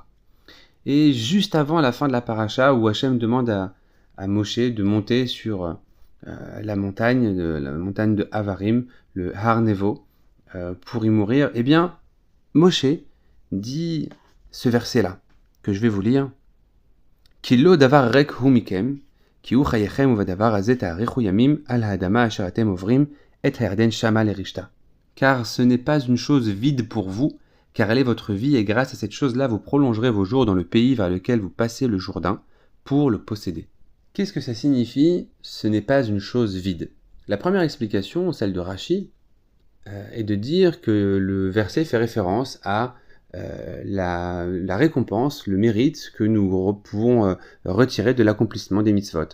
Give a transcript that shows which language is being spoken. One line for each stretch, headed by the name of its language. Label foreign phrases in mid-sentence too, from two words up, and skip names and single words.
French: Et juste avant la fin de la paracha, où Hachem demande à Moshe de monter sur la montagne de Avarim, le Har Nevo, pour y mourir, eh bien, Moshe dit ce verset-là, que je vais vous lire. «
Hebrew: כי לא דבר רק הוא מכם, כי הוא חייכם ובדבר הזה תאריכו ימים על האדמה אשר אתם עוברים את הירדן שמה לרשתה.
French: Car ce n'est pas une chose vide pour vous, car elle est votre vie, et grâce à cette chose-là, vous prolongerez vos jours dans le pays vers lequel vous passez le Jourdain pour le posséder. Qu'est-ce que ça signifie, ce n'est pas une chose vide? La première explication, celle de Rashi, est de dire que le verset fait référence à la récompense, le mérite que nous pouvons retirer de l'accomplissement des mitzvot.